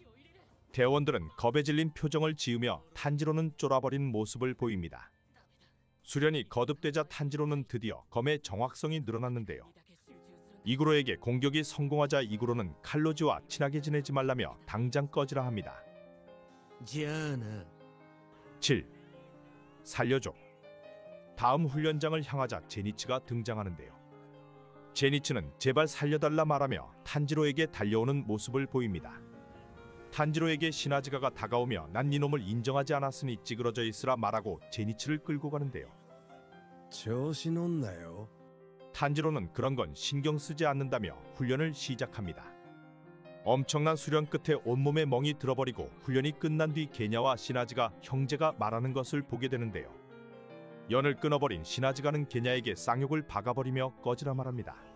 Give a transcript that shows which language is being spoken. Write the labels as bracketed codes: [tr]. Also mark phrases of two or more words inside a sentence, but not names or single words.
[ko] 대원들은 겁에 질린 표정을 지으며 탄지로는 쫄아버린 모습을 보입니다. 수련이 거듭되자 탄지로는 드디어 검의 정확성이 늘어났는데요. 이구로에게 공격이 성공하자 이구로는 칼로지와 친하게 지내지 말라며 당장 꺼지라 합니다. [ja] じゃあな [ko] 7. 살려줘. 다음 훈련장을 향하자 제니치가 등장하는데요. 제니치는 제발 살려달라 말하며 탄지로에게 달려오는 모습을 보입니다. 탄지로에게 시나즈가가 다가오며 난 이놈을 인정하지 않았으니 찌그러져 있으라 말하고 제니치를 끌고 가는데요. [ja] 調子乗んなよ [ko] 탄지로는 그런 건 신경 쓰지 않는다며 훈련을 시작합니다. 엄청난 수련 끝에 온몸에 멍이 들어버리고 훈련이 끝난 뒤 게냐와 시나즈가 형제가 말하는 것을 보게 되는데요. 연을 끊어버린 시나즈가는 게냐에게 쌍욕을 박아버리며 꺼지라 말합니다.